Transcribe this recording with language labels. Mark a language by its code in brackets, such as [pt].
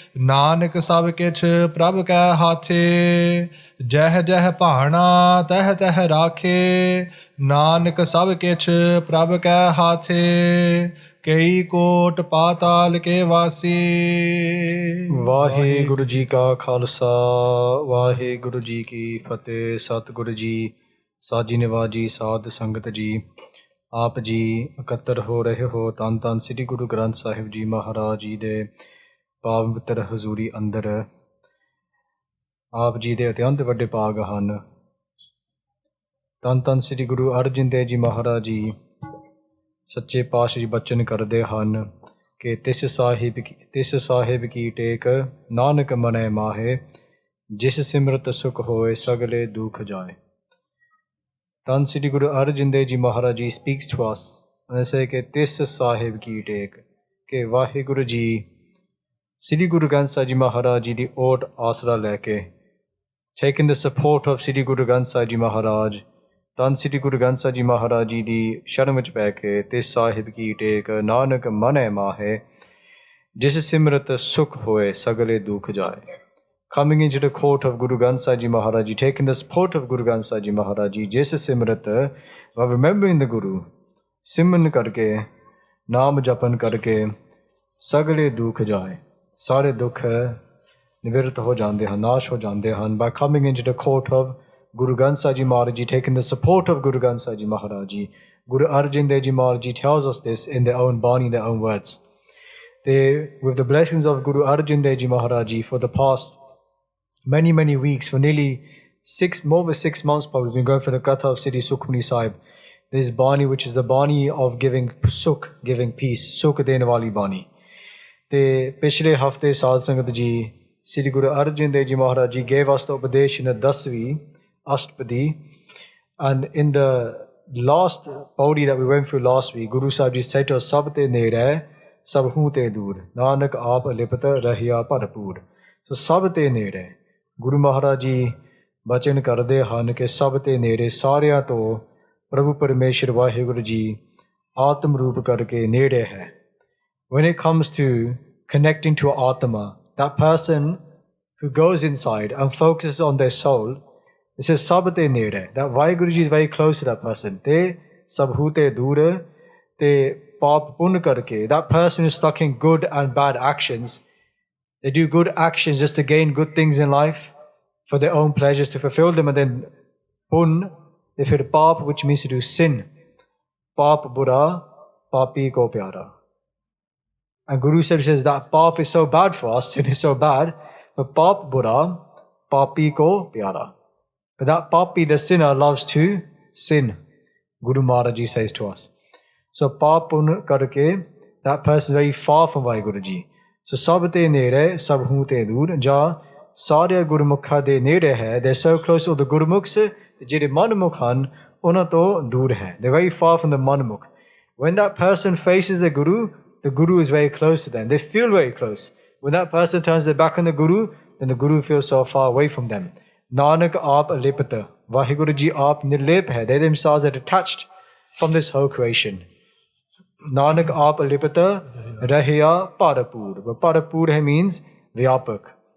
[pa] नानक सब किछ प्रभ कै हाथे, जह जह भाना तह तह राखे, नानक सब किछ प्रभ कै हाथे, कई कोट पाताल के वासी। वाहेगुरु जी का खालसा, वाहेगुरु जी की फतेह। सतगुरु ਜੀ ਸਾਜੀ ਨਿਵਾਜੀ ਸਾਧ ਸੰਗਤ ਜੀ, ਆਪ ਜੀ ਇਕੱਤਰ ਹੋ ਰਹੇ ਹੋ ਧੰਨ ਧੰਨ ਸ੍ਰੀ ਗੁਰੂ ਗ੍ਰੰਥ ਸਾਹਿਬ ਜੀ ਮਹਾਰਾਜ ਜੀ ਦੇ ਪਵਿੱਤਰ ਹਜ਼ੂਰੀ ਅੰਦਰ। ਆਪ ਜੀ ਦੇ ਅਤਿਅੰਤ ਵੱਡੇ ਭਾਗ ਹਨ। ਧੰਨ ਧੰਨ ਸ੍ਰੀ ਗੁਰੂ ਅਰਜਨ ਦੇਵ ਜੀ ਮਹਾਰਾਜ ਜੀ ਸੱਚੇ ਪਾਤਸ਼ਾਹ ਜੀ ਬਚਨ ਕਰਦੇ ਹਨ ਕਿ ਤਿਸ ਸਾਹਿਬ ਕੀ ਟੇਕ, ਨਾਨਕ ਮਨੈ ਮਾਹੇ, ਜਿਸ ਸਿਮਰਤ ਸੁਖ ਹੋਏ ਸਗਲੇ ਦੁਖ ਜਾਏ। ਧੰਨ ਸ੍ਰੀ Guru Arjan Dev ji Maharaj ji [en] speaks to us and they say [pa] ਕਿ ਤਿਸ ਸਾਹਿਬ ਕੀ ਟੇਕ, ਕਿ ਵਾਹਿਗੁਰੂ ਜੀ ਸ੍ਰੀ ਗੁਰੂ ਗ੍ਰੰਥ ਸਾਹਿਬ ਜੀ ਮਹਾਰਾਜ ਜੀ ਦੀ ਓਟ ਆਸਰਾ ਲੈ ਕੇ, [en] taking the support of [pa] ਸ੍ਰੀ ਗੁਰੂ ਗ੍ਰੰਥ ਸਾਹਿਬ ਜੀ ਮਹਾਰਾਜ, ਧੰਨ ਸ੍ਰੀ ਗੁਰੂ ਗ੍ਰੰਥ ਸਾਹਿਬ ਜੀ ਮਹਾਰਾਜ ਜੀ ਦੀ ਸ਼ਰਨ ਵਿੱਚ ਪੈ ਕੇ ਤਿਸ ਸਾਹਿਬ ਕੀ ਟੇਕ, ਨਾਨਕ ਮਨੈ ਮਾਹੇ, ਜਿਸ ਸਿਮਰਤ ਸੁਖ ਹੋਏ ਸਗਲੇ ਦੁਖ ਜਾਏ। [en] Coming into the court of Guru Granth Sahib Ji Maharaj Ji, taking the support of Guru Granth Sahib Ji Maharaj Ji, [pa] ਜਿਸ ਸਿਮਰਤ, [en] while remembering the Guru, [pa] ਸਿਮਰਨ ਕਰਕੇ, ਨਾਮ ਜਪਨ ਕਰਕੇ ਸਗਲੇ ਦੁੱਖ ਜਾਏ, ਸਾਰੇ ਦੁੱਖ ਨਿਵਰਤ ਹੋ ਜਾਂਦੇ ਹਨ, [en] ਨਾਸ਼ ਹੋ ਜਾਂਦੇ ਹਨ। By coming into the court of Guru Granth Sahib Ji Maharaj Ji, taking the support of Guru Granth Sahib Ji Maharaj Ji, Guru Arjan Dev Ji Maharaj Ji tells us this in their own Bani, their own words. They, with the blessings of Guru Arjan Dev Ji Maharaj Ji, for the past many weeks, for nearly more than 6 months probably, we've been going for the Katha of Siddhi Sukhmani Sahib. This Bani, which is the Bani of giving Sukh, giving peace, [pa] Sukh dene wali Bani. Te pichle hafte Sadh Sangat Ji, [en] Sri Guru Arjan Dev Ji Maharaj Ji gave us the Upadesh in the 10th Ashtapadi. And in the last pauri that we went through last week, Guru Sahib Ji said to us, [pa] Sab te nere, sab hu te dur, Nanak aap lipata rahiya bharpur. So sab te nere, Guru Maharaj ji ਬਚਨ ਕਰਦੇ ਹਨ ਕਿ ਸਭ ਤੇ ਨੇੜੇ, ਸਾਰਿਆਂ ਤੋਂ ਪ੍ਰਭੂ ਪਰਮੇਸ਼ਰ ਵਾਹਿਗੁਰੂ ਜੀ ਆਤਮ ਰੂਪ ਕਰਕੇ ਨੇੜੇ ਹੈ। [en] When it comes to connecting to Atma, that person who goes inside and focuses on their soul, it says [pa] ਸਭ ਤੇ ਨੇੜੇ, [en] that Waheguru ji is very close to that person. [pa] ਤੇ ਸਭ ਹੂ ਤੇ ਦੂਰ, ਤੇ ਪਾਪ ਪੁੰਨ ਕਰਕੇ, [en] that person is stuck in good and bad actions. They do good actions just to gain good things in life, for their own pleasures, to fulfill them, and then pun, they feel paap, which means to do sin. [pa] Paap bura, papi ko pyara. [en] And Guru Sahib says that paap is so bad for us, sin is so bad, but paap bura, papi ko pyara. But that papi, the sinner, loves to sin, Guru Maharaj Ji says to us. So [pa] paap pun karke, [en] that person is very far from Waheguru Ji. [pa] So sab te nere, sab hu te dur, ja ਸਾਰੇ ਗੁਰਮੁਖਾਂ ਦੇ ਨੇੜੇ ਹੈ। [en] They're so close to the Gurmukhs, [pa] ਜਿਹੜੇ ਮਨਮੁਖ ਹਨ ਉਹਨਾਂ ਤੋਂ ਦੂਰ ਹੈ। [en] They're very far from the manmukh. When that person faces the Guru is very close to them. They feel very close. When that person turns their back on the Guru, then the Guru feels so far away from them. [pa] Nanak aap alipata, Waheguru Ji aap nirlep hai. [en] They themselves are detached from this whole creation. [pa] Nanak aap alipata rahiya parapur. [en] But parapur means vyapak.